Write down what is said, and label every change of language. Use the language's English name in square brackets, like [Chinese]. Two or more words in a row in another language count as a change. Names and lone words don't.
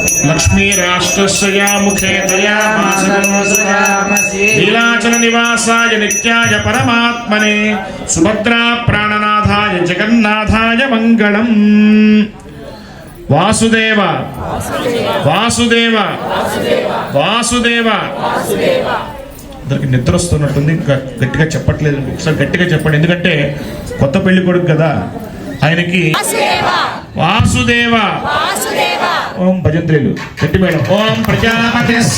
[Sanskrit] लक्ष्मीराष्ट्रस्य मुखे नीलाचल निवासाय नित्याय परमात्मने सुभद्रा प्राणनाथाय जगन्नाथाय मंगलम्। वासुदेव वासुदेव वासुदेव [Telugu] అందరికి నిద్ర వస్తున్నట్టుంది, ఇంకా గట్టిగా చెప్పట్లేదు. ఒకసారి గట్టిగా చెప్పండి, ఎందుకంటే కొత్త పెళ్లి కొడుకు కదా ఆయనకి. వాసుదేవ ఓం భజంత్రీలు గట్టి మేడం. [Sanskrit] ఓం ప్రజాపతి